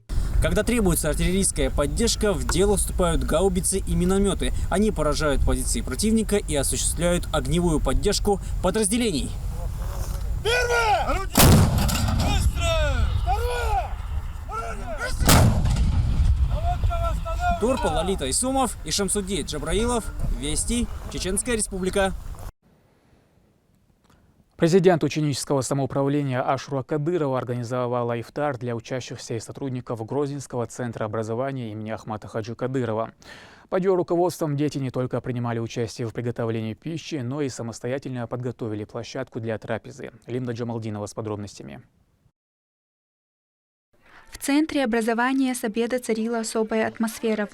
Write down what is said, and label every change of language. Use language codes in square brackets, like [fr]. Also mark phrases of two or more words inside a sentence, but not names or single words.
[ru] Когда требуется артиллерийская поддержка, в дело вступают гаубицы и минометы. Они поражают позиции противника и осуществляют огневую поддержку подразделений. Первое! Орудие! Быстро! Второе! Орудие! Быстро! Наводка восстановлена! Турпал Лолита Исумов и Шамсуди Джабраилов. Вести. Чеченская Республика. Президент ученического самоуправления Ашура Кадырова организовала ифтар для учащихся и сотрудников Грозненского центра образования имени Ахмата Хаджи Кадырова. Под ее руководством дети не только принимали участие в приготовлении пищи, но и самостоятельно подготовили площадку для трапезы. Лимда Джамалдинова с подробностями. В Центре образования с обеда царила особая атмосфера.